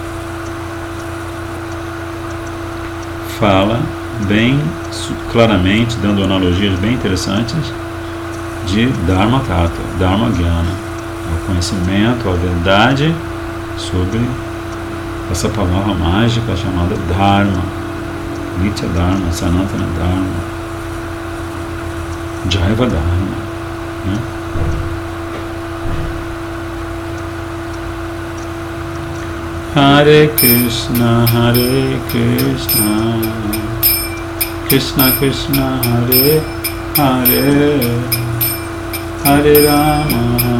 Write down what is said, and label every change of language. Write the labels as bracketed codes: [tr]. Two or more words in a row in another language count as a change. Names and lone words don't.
[pt] fala bem claramente, dando analogias bem interessantes de [sa] Dharma Tattva, Dharma Jnana, [pt] o conhecimento, a verdade sobre essa palavra mágica chamada Dharma, [sa] Nitya Dharma, Sanatana Dharma, Jaiva Dharma. [pt] Né? [sa] Hare Krishna, Krishna Krishna, Hare Hare, Hare Rama,